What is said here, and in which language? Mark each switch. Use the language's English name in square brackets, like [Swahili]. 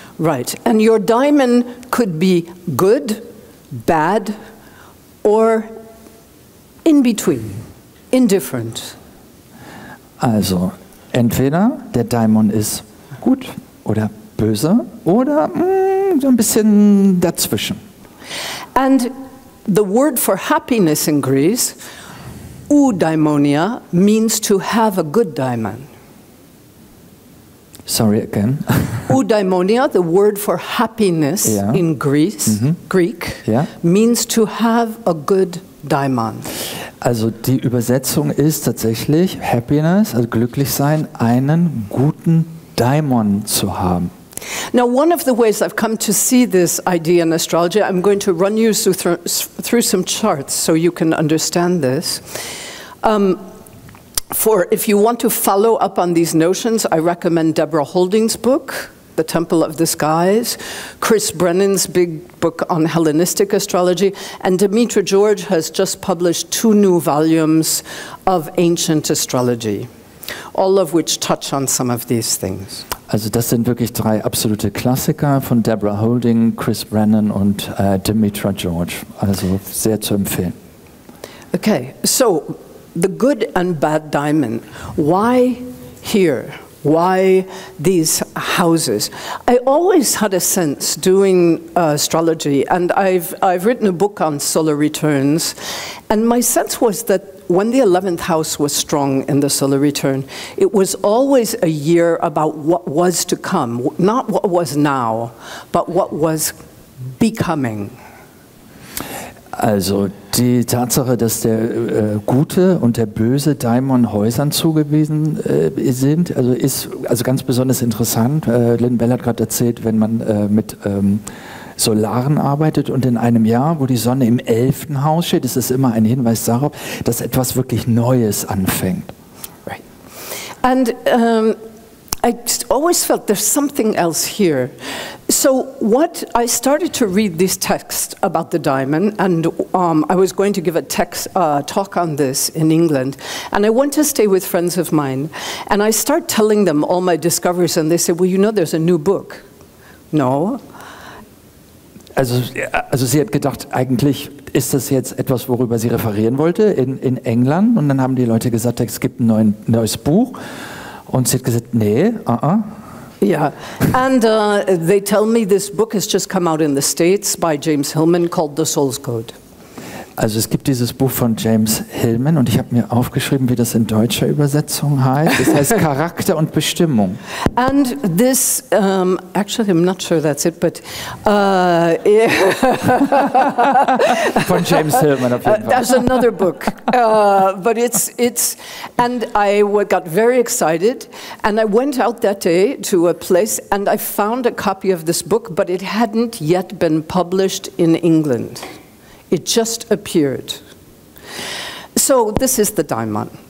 [English] Right, and your daimon could be good, bad, or in between, indifferent. [German] Also, entweder der Daimon ist gut oder böse oder so ein bisschen dazwischen. [English] And the word for happiness in Greece, eudaimonia, means to have a good daimon. Sorry again. Eudaimonia, the word for happiness in Greek, means to have a good daimon. [German] Also die Übersetzung ist tatsächlich Happiness, also glücklich sein, einen guten Daimon zu haben. [English] Now, one of the ways I've come to see this idea in astrology, I'm going to run you through some charts so you can understand this. If you want to follow up on these notions, I recommend Deborah Holding's book, The Temple of the Skies, Chris Brennan's big book on Hellenistic astrology, and Demetra George has just published 2 new volumes of ancient astrology, all of which touch on some of these things. [German] Also das sind wirklich 3 absolute Klassiker von Deborah Holding, Chris Brennan und Demetra George. Also sehr zu empfehlen. [English] Okay, so the good and bad daimon. Why here? Why these houses? I always had a sense doing astrology, and I've written a book on solar returns, and my sense was that when the 11th house was strong in the solar return, it was always a year about what was to come, not what was now, but what was becoming. [German] Also die Tatsache, dass der gute und der böse Daimon Häusern zugewiesen sind, also ist also ganz besonders interessant. Lynn hat gerade erzählt, wenn man mit Solaren arbeitet und in einem Jahr, wo die Sonne im 11. Haus steht, ist es immer ein Hinweis darauf, dass etwas wirklich Neues anfängt. [English] Right. And I always felt there's something else here. So I started to read these texts about the daimon, and I was going to give a talk on this in England, and I went to stay with friends of mine, and I start telling them all my discoveries, and they said, well, you know, there's a new book. No. [German] Also sie hat gedacht, eigentlich ist das jetzt etwas, worüber sie referieren wollte in England, und dann haben die Leute gesagt, es gibt ein neues Buch, und sie hat gesagt, nee, [English] Yeah, and they tell me this book has just come out in the States by James Hillman called The Soul's Code. [German] Also es gibt dieses Buch von James Hillman, und ich habe mir aufgeschrieben, wie das in deutscher Übersetzung heißt. Es heißt Charakter und Bestimmung. [English] And this, actually I'm not sure that's it, but [German] von James Hillman auf jeden Fall. [English] There's another book, but it's, and I got very excited, and I went out that day to a place, and I found a copy of this book, but it hadn't yet been published in England. It just appeared. So this is the daimon.